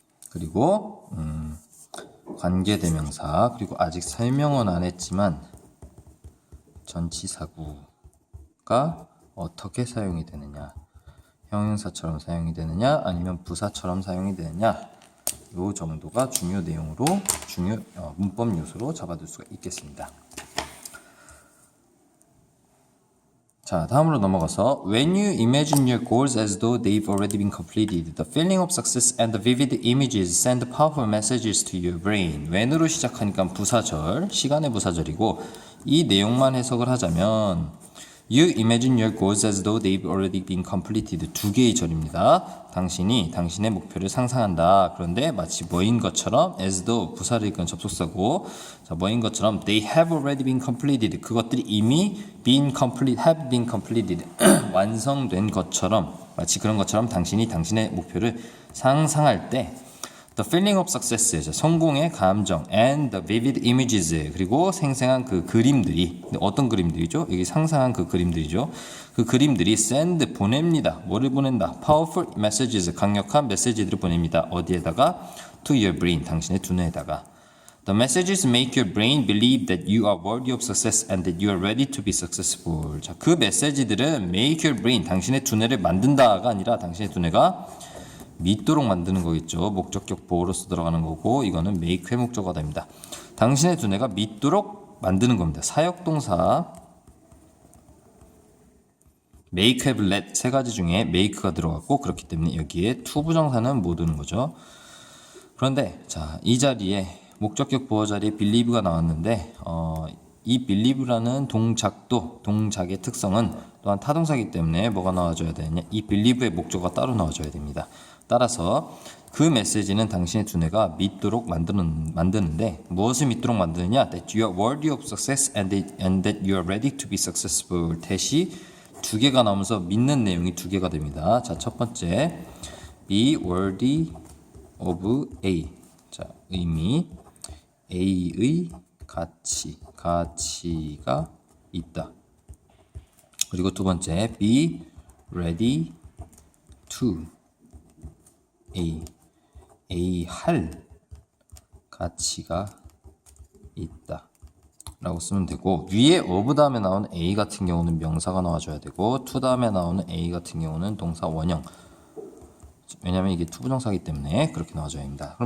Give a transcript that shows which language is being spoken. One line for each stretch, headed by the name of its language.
Korean: 그리고 관계대명사 그리고 아직 설명은 안 했지만 전치사구가 어떻게 사용이 되느냐 형용사처럼 사용이 되느냐 아니면 부사처럼 사용이 되느냐 요 정도가 중요 내용으로 문법 요소로 잡아둘 수가 있겠습니다.
English: 자, 다음으로 넘어가서 When you imagine your goals as though they've already been completed, the feeling of success and the vivid images send powerful messages to your brain. when으로 시작하니까 부사절, 시간의 부사절이고 이 내용만 해석을 하자면 You imagine your goals as though they've already been completed.
Korean: 두 개의 절입니다. 당신이 당신의 목표를 상상한다. 그런데 마치 뭐인 것처럼 as though 부사를 이끈 접속사고 자, 뭐인 것처럼 they have already been completed.
English: 그것들이 이미 have been completed.
Korean: 완성된 것처럼 마치 그런 것처럼 당신이 당신의 목표를 상상할 때 The feeling of success, 성공의 감정, and the vivid images, 그리고 생생한 그 그림들이, 어떤 그림들이죠? 여기 상상한 그 그림들이죠. 그 그림들이 send, 보냅니다. 뭐를 보낸다? Powerful messages, 강력한 메시지들을 보냅니다. 어디에다가?
English: To your brain, 당신의 두뇌에다가. The messages make your brain believe that you are worthy of success and that you are ready to be successful.
Korean: 자, 그 메시지들은 make your brain, 당신의 두뇌를 만든다가 아니라 당신의 두뇌가 믿도록 만드는 거겠죠. 목적격 보호로서 들어가는 거고 이거는 make의 목적어가 됩니다. 당신의 두뇌가 믿도록 만드는 겁니다. 사역동사 make, have, let 세 가지 중에 make가 들어갔고 그렇기 때문에 여기에 to 부정사는 못 오는 거죠. 그런데 자, 이 자리에 목적격 보호 자리에 believe가 나왔는데 이 believe라는 동작의 특성은 또한 타동사이기 때문에 뭐가 나와줘야 되느냐? 이 believe의 목적어가 따로 나와줘야 됩니다. 따라서 그 메시지는 당신의 두뇌가 믿도록 만드는데 무엇을 믿도록 만드느냐?
English: That you are worthy of success and that you are ready to be successful.
Korean: 대시 두 개가 나오면서 믿는 내용이 두 개가 됩니다. 자, 첫 번째 be worthy of A. 자, 의미 A의 가치가 있다. 그리고 두 번째 be ready to A 할 가치가 있다 라고 쓰면 되고, 위에 of 다음에 나오는 A 같은 경우는 명사가 나와줘야 되고 to 다음에 나오는 A 같은 경우는 동사 원형, 왜냐면 이게 투부정사이기 때문에 그렇게 나와줘야 합니다.